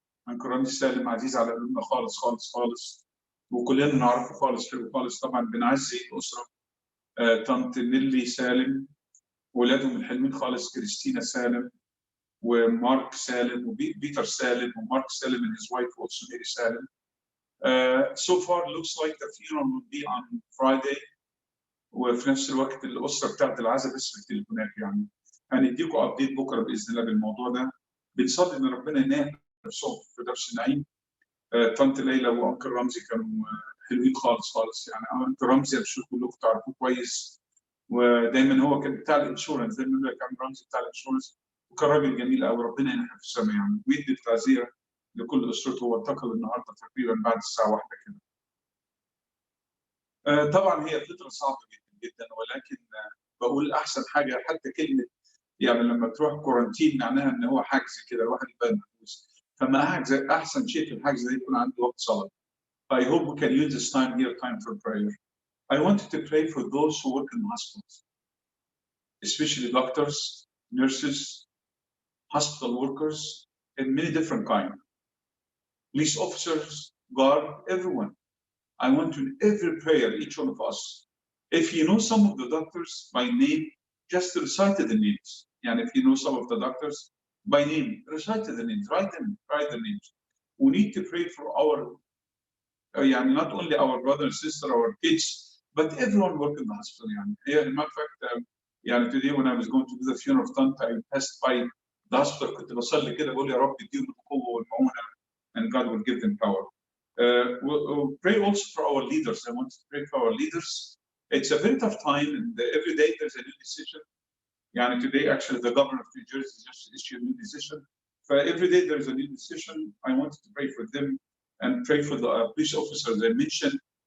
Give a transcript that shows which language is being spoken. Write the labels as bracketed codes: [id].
[ar] أنكل رمزي سالم عزيز على قلوبنا خالص خالص خالص، وكلنا نعرفه خالص حلو خالص. طبعا بنعزي الأسرة، طنط نيلي سالم، ولادهم الحلوين خالص كريستينا سالم ومارك سالم وبيتر سالم ومارك سالم [en] and his wife also Mary Salem. So far looks like the funeral will be on Friday. [ar] وفي نفس الوقت الأسرة بتاعت العزاء بس بالتليفونات، يعني هنديكم أبديت بكرة بإذن الله بالموضوع ده. بنصلي ان ربنا يناح نفسهم في درس النعيم. طنط ليلى وانكل رمزي كانوا حلوين خالص خالص، يعني انكل رمزي بشوف كلكم تعرفوه كويس، ودايما هو كان بتاع الانشورنس، دايما يقول لك عم رمزي بتاع الانشورنس، وكان راجل جميل قوي. ربنا يناحه في السماء يعني، ويدي التعزيه لكل اسرته. هو انتقل النهارده تقريبا بعد الساعه 1 كده. طبعا هي فتره صعبه جدا جدا، ولكن بقول احسن حاجه حتى كلمه يعني لما تروح كورنتين معناها ان هو حجز كده الواحد يبقى محبوس. فما احسن شيء في الحجز ده يكون عنده وقت صلاه. [en] I hope we can use this time here time for prayer. I wanted to pray for those who work in hospitals, especially doctors, nurses, hospital workers, and many different kinds. Police officers, guard, everyone. I want to every prayer, each one of us. If you know some of the doctors by name, just recite the names. And if you know some of the doctors by name, recite the names, write the names. We need to pray for our, not only our brother and sister, our kids, but everyone working in the hospital. In fact, today when I was going to do the funeral of Tante, I passed by the hospital. [ar] كنت بصلي كده بقول يا رب اديهم القوة والمعونة, [en] and God will give them power. We'll pray also for our leaders. I want to pray for our leaders. It's a very tough time, and every day there's a new decision. Today, actually, the governor of New Jersey just issued a new decision. For every day there's a new decision. I wanted to pray for them and pray for the police officers I mentioned.